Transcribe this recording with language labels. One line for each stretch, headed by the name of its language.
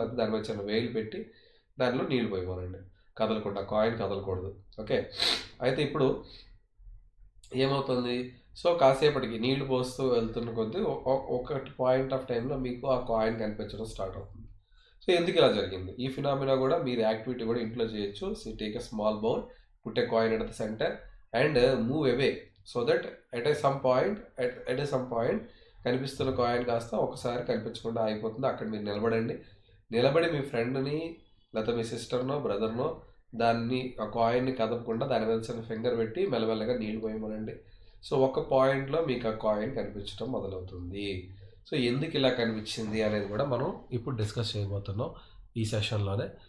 Telugu: లేకపోతే దాని మీద చిన్న వేలు పెట్టి దానిలో నీళ్లు పోయమనండి, కదలకుండా, కాయిన్ కదలకూడదు. ఓకే, అయితే ఇప్పుడు ఏమవుతుంది? సో కాసేపటికి నీళ్లు పోస్తూ వెళ్తున్న కొద్దీ ఒక పాయింట్ ఆఫ్ టైంలో మీకు ఆ కాయిన్ కనిపించడం స్టార్ట్ అవుతుంది. సో ఎందుకు ఇలా జరిగింది? ఈ ఫినామినా కూడా మీరు యాక్టివిటీ కూడా ఇంట్లో చేయొచ్చు.
English: so take a small bowl, put a coin at the center and move away so that at some point
Telugu: కనిపిస్తున్న కాయిన్ కాస్త ఒకసారి కనిపించకుండా అయిపోతుంది. అక్కడ మీరు నిలబడి మీ ఫ్రెండ్ని లేకపోతే మీ సిస్టర్నో బ్రదర్నో దాన్ని ఆ కాయిన్ని కదపకుండా దాని మీద చిన్న ఫింగర్ పెట్టి మెల్లమెల్లగా నీళ్ళు పోయమనండి. సో ఒక పాయింట్లో మీకు ఆ కాయిన్ కనిపించడం మొదలవుతుంది. సో ఎందుకు ఇలా కనిపించింది అనేది కూడా మనం ఇప్పుడు డిస్కస్ చేయబోతున్నాం ఈ సెషన్లోనే.